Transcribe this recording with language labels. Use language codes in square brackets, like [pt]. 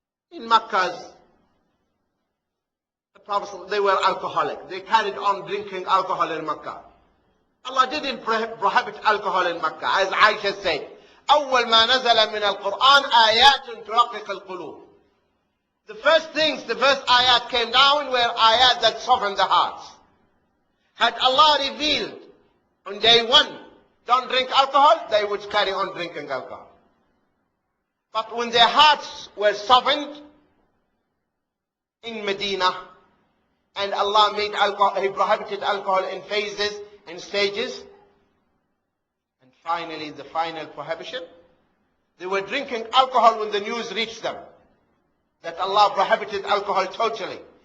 [en] In Makkah, the Prophet, they were alcoholic. They carried on drinking alcohol in Makkah. Allah didn't prohibit alcohol in Makkah. As Aisha said, [ar] أول ما نزل من القرآن آيات ترقق القلوب. [en] The first ayat came down were ayat that softened the hearts. Had Allah revealed on day one, don't drink alcohol, they would carry on drinking alcohol. But when their hearts were softened in Medina, and Allah made alcohol, He prohibited alcohol in phases and stages, and finally the final prohibition, they were drinking alcohol when the news reached them that Allah prohibited alcohol totally.